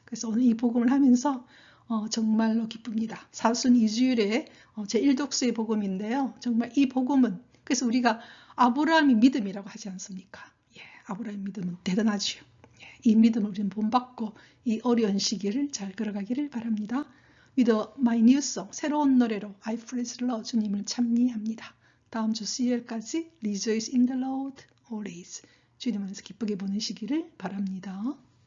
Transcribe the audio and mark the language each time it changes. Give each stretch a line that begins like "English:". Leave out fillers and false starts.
Korean: 그래서 오늘 이 복음을 하면서 정말로 기쁩니다. 사순 이주일의 제1독서의 복음인데요. 정말 이 복음은 그래서 우리가 아브라함의 믿음이라고 하지 않습니까? 예, 아브라함의 믿음은 대단하죠. 예, 이 믿음을 우리는 본받고 이 어려운 시기를 잘 걸어가기를 바랍니다.
English: With my new song,
Korean: 새로운 노래로
English: I praise the Lord,
Korean: 주님을 찬미합니다. 다음 주 수요일까지
English: Rejoice in the Lord always,
Korean: 주님 안에서 기쁘게 보내시기를 바랍니다.